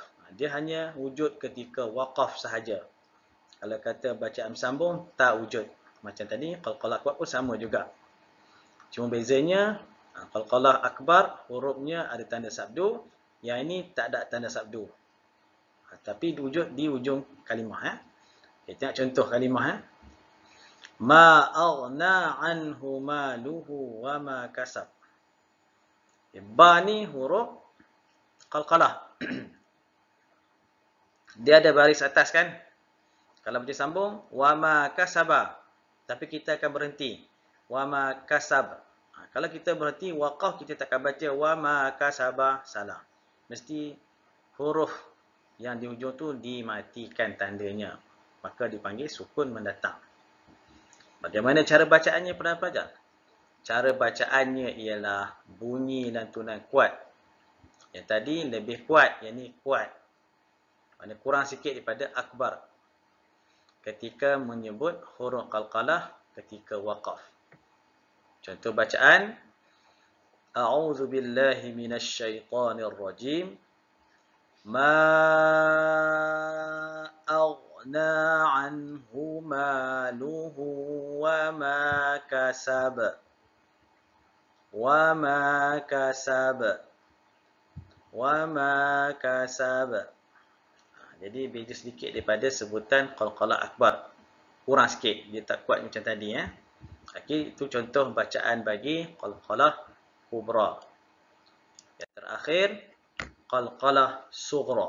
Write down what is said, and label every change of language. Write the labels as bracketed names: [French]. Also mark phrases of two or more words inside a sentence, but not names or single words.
[Malay] Dia hanya wujud ketika waqaf sahaja. Kalau kata bacaan sambung, tak wujud. Macam tadi, qalqalah akbar pun sama juga. Cuma bezanya, qalqalah akbar, hurufnya ada tanda sabdu. Yang ini tak ada tanda sabdu. Tapi wujud di hujung kalimah. Okay, tengok contoh kalimah. [Arabic] ما أغنى عنه ماله وما كسب. [Malay] Okay, ba ni huruf qalqalah. Dia ada baris atas kan? Kalau baca sambung, [Arabic] وما كسب. [Malay] Tapi kita akan berhenti. [Arabic] وما كسب. [Malay] Kalau kita berhenti waqaf, kita tak akan baca [Arabic] وما كسب, [Malay] salah. Mesti huruf yang di hujung tu dimatikan tandanya. Maka dipanggil sukun mendatang. Bagaimana cara bacaannya pada pelajar? Cara bacaannya ialah bunyi lantunan kuat. Yang tadi lebih kuat, yang ni kuat. Mana kurang sikit daripada akbar. Ketika menyebut huruf qalqalah ketika waqaf. Contoh bacaan, [Arabic] أعوذ بالله من الشيطان الرجيم. ما أغنى عنه ماله وما كسب. وما كسب. وما كسب. [Malay] Jadi beza sedikit daripada sebutan qalqalah akbar. Kurang sikit, dia tak kuat macam tadi. Okay, itu contoh bacaan bagi qalqalah kubra. Yang terakhir, qalqalah sughra.